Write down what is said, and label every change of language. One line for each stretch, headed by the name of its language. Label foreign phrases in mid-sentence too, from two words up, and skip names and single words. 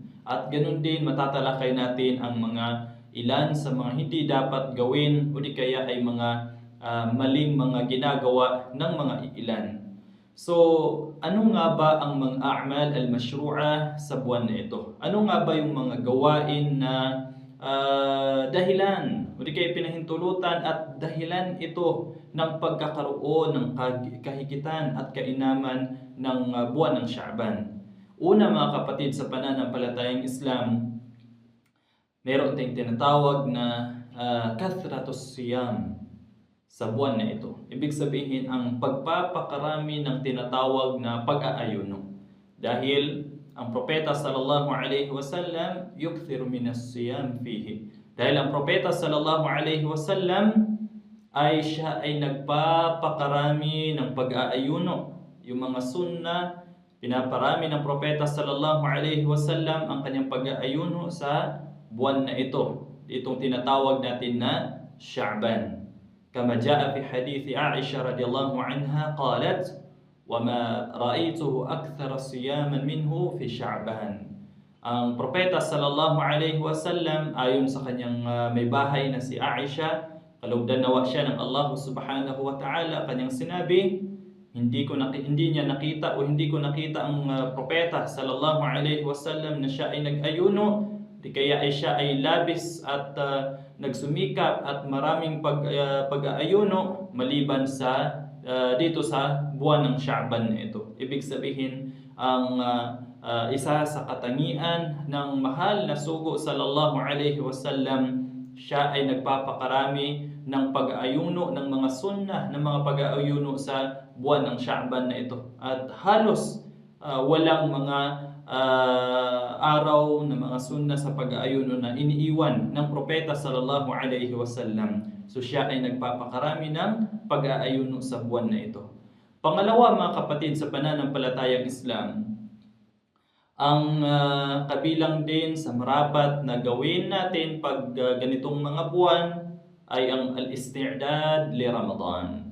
Filipino: At ganun din matatalakay natin ang mga ilan sa mga hindi dapat gawin o di kaya ay mga maling mga ginagawa ng mga ilan. So, ano nga ba ang mga
Arabic: الأعمال المشروعة
Filipino: sa buwan na ito? Ano nga ba yung mga gawain na dahilan o di kaya pinahintulutan at dahilan ito ng pagkakaroon ng kahigitan at kainaman ng buwan ng Sha'ban? Una, mga kapatid sa pananampalatayang Islam, meron tayong tinatawag na
Arabic: كثرة الصيام
Filipino: sa buwan na ito. Ibig sabihin ang pagpapakarami ng tinatawag na pag-aayuno. Dahil ang propeta
Arabic: صلى الله عليه وسلم يكثر من الصيام فيه.
Filipino: Dahil ang propeta
Arabic: صلى الله عليه وسلم
Filipino: ay siya ay nagpapakarami ng pag-aayuno. Yung mga sunna, pinaparami ng propeta
Arabic: صلى الله عليه وسلم
Filipino: ang kanyang pag-aayuno sa buwan na ito. Itong tinatawag natin na Sha'ban.
Arabic: كما جاء في حديث عائشة رضي الله عنها قالت وما رأيته أكثر صياما منه في شعبان.
Filipino: Ang propeta
Arabic: صلى الله عليه وسلم
Filipino: ayon sa kanyang may bahay na si Aisha, kalugdan nawa siya ng Allah
Arabic: سبحانه وتعالى,
Filipino: kanyang sinabi, hindi niya nakita o hindi ko nakita ang propeta
Arabic: صلى الله عليه وسلم
Filipino: na siya ay nag-ayuno, di kaya ay siya ay labis at nagsumikap at maraming pag-aayuno maliban sa dito sa buwan ng Sha'ban na ito. Ibig sabihin, ang isa sa katangian ng mahal na sugo
Arabic: صلى الله عليه وسلم,
Filipino: siya ay nagpapakarami ng pag-aayuno ng mga sunnah, ng mga pag-aayuno sa buwan ng Sha'ban na ito. At halos walang mga araw na mga sunna sa pag-aayuno na iniiwan ng propeta
Arabic: صلى الله عليه وسلم.
Filipino: So siya ay nagpapakarami ng pag-aayuno sa buwan na ito. Pangalawa, mga kapatid sa pananampalatayang Islam, ang kabilang din sa marapat na gawin natin pag ganitong mga buwan ay ang
Arabic: الاستعداد لرمضان.